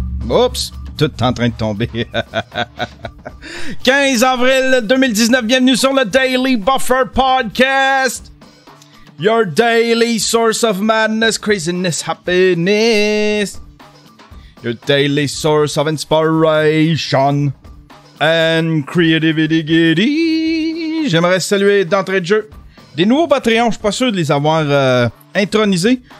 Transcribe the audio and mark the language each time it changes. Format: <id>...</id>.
<fr>Oups, tout est en train de tomber. 15 avril 2019, bienvenue sur le Daily Buffer Podcast.</fr> <en>Your daily source of madness, craziness, happiness. Your daily source of inspiration and creativity.</en> <fr>J'aimerais saluer d'entrée de jeu des nouveaux Patreons. Je suis pas sûr de les avoir intronisés.</fr>